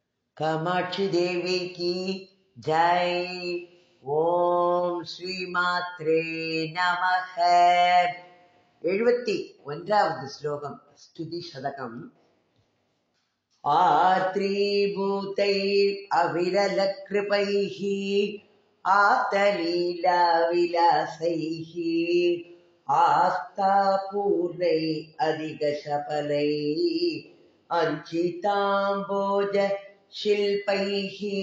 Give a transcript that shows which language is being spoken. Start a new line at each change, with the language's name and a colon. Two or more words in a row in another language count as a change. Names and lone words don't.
Hindi: कामाक्षी देवी की जय।
Sanskrit: ओम श्री मात्रे नमः।
Tamil: 71வது ஸ்லோகம் ஸ்துதி சதகம்.
Sanskrit: आत्रीभूतैः अविरलकृपैः आतलीलाविलासैः आस्थापूर्णैः अधिकशफलैः अंचिताम्बोज शिल्पैः